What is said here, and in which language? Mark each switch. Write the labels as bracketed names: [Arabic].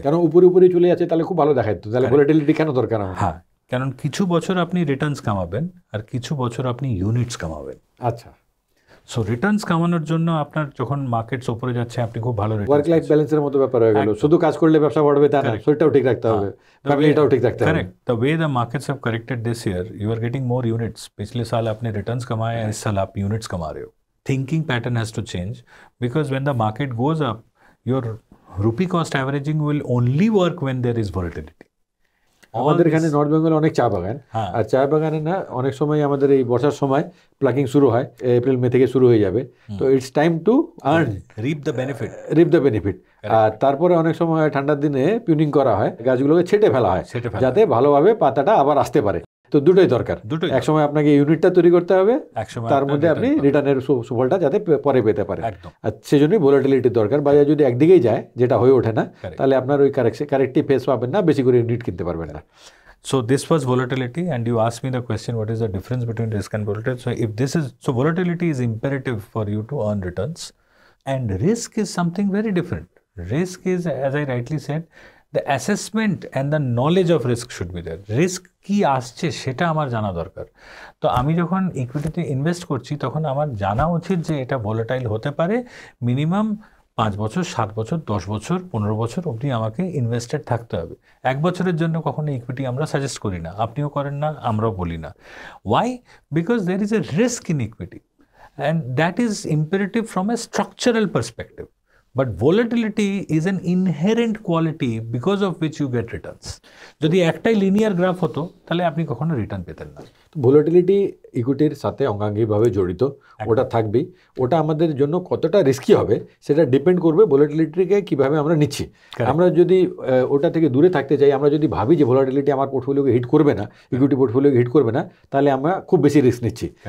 [Bangla] কারণ উপরে উপরে চলে যাচ্ছে, তাহলে খুব ভালো দেখায় তো, তাহলে ভোলাটিলিটি কেন দরকার আমার? হ্যাঁ, কারণ কিছু বছর আপনি রিটার্নস কামাবেন আর কিছু বছর আপনি ইউনিটস কামাবেন। আচ্ছা। সো রিটার্নস কামানোর জন্য আপনার যখন মার্কেটস উপরে যাচ্ছে আপনি খুব ভালো ওয়ার্ক লাইফ ব্যালেন্সের মতো ব্যাপার হয়ে গেল। শুধু কাজ করলে ব্যবসা বাড়বে তা না, শরীরটাও ঠিক রাখতে হবে, ফ্যামিলিটাও ঠিক রাখতে হবে। [English] Correct. The way the markets have corrected this year, you are getting more units. [Hindi] पिछले साल आपने रिटर्न्स कमाए, इस साल आप यूनिट्स कमा रहे हो। [English] Thinking pattern has to change, because when the market goes up your rupee cost averaging will only work when there is volatility. [Bangla] আমাদের এখানে নর্থ বেঙ্গলে অনেক চা বাগান, আর চা বাগানে না অনেক সময় আমাদের এই বর্ষার সময় প্লাকিং শুরু হয়, এপ্রিল মে থেকে শুরু হয়ে যাবে। [English] তো it's time to earn, reap the benefit. [Bangla] আর তারপরে অনেক সময় ঠান্ডার দিনে পিউনিং করা হয়, গাছগুলোকে ছেটে ফেলা হয় যাতে ভালোভাবে পাতাটা আবার আসতে পারে। তো দুটোই দরকার। এক সময় আপনাকে ইউনিটটা তৈরি করতে হবে, তার মধ্যে আপনি রিটার্নের সুফলটা যাতে পরে পেতে পারেন। আর সেজন্যই ভোলাটিলিটির দরকার। বাজার যদি একদিকেই যায়, যেটা হয়ে ওঠে না, তাহলে আপনার ওই কারেক্টিভ ফেস পাবেন না, বেশি করে ইউনিট কিনতে পারবেন না। [English] So this was volatility, and you asked me the question, what is the difference between risk and volatility? So if this is, so volatility is imperative for you to earn returns, and risk is something very different. Risk is, as I rightly said, the assessment and the knowledge of risk should be there. [Bangla] Risk কি আসছে সেটা আমার জানা দরকার। তো আমি যখন ইকুইটিতে invest করছি তখন আমার জানা উচিত যে এটা ভোলাটাইল হতে পারে। মিনিমাম 5 বছর, 7 বছর, 10 বছর, 15 বছর অবধি আমাকে ইনভেস্টেড থাকতে হবে। 1 বছরের জন্য কখনো ইকুইটি আমরা সাজেস্ট করি না, আপনিও করেন না, আমরাও বলি না। Y? [English] Because there is a risk in equity, and that is imperative from a structural perspective. But volatility is an inherent quality because of which you get returns. [Bangla] যদি একটাই লিনিয়ার গ্রাফ হতো তাহলে আপনি কখনো রিটার্ন পেতেন না। Volatility ইকুইটির সাথে অঙ্গাঙ্গিভাবে জড়িত, ওটা থাকবেই। ওটা আমাদের জন্য কতটা রিস্কি হবে সেটা ডিপেন্ড করবে ভোলাটিলিটিকে কিভাবে আমরা নিচ্ছি। আমরা যদি ওটা থেকে দূরে থাকতে চাই, আমরা যদি ভাবি যে ভোলাটিলিটি আমার পোর্টফোলিওকে হিট করবে না, ইকুইটি পোর্টফোলিওকে হিট করবে না, তাহলে আমরা খুব বেশি রিস্ক নিচ্ছি।